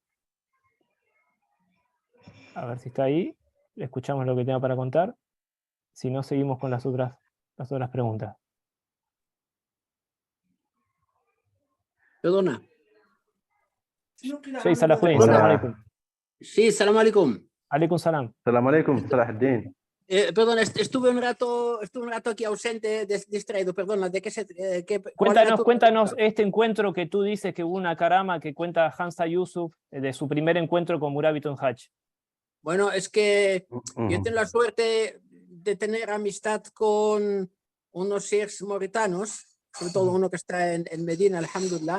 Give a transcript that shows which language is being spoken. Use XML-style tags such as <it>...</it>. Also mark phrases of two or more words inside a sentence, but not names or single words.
<es>A ver si está ahí, le escuchamos lo que tenga para contar. Si no, seguimos con las otras preguntas. Perdona. Sí, Salahuddin, Hola.</es> <ar>سلام عليكم. Sí, سلام عليكم. عليكم سلام. سلام عليكم, Salahuddin.</ar> <es>Perdona, estuve un rato aquí ausente, distraído, perdona, ¿de qué se cuál era tu Cuéntanos pregunta? este encuentro que tú dices que hubo una carama que cuenta Hamza Yusuf de su primer encuentro con Murabito en Hajj. Bueno, es que yo Ujú. tengo la suerte de tener amistad con unos sheikhs mauritanos, sobre todo uno que está en Medina, alhamdulillah.</es>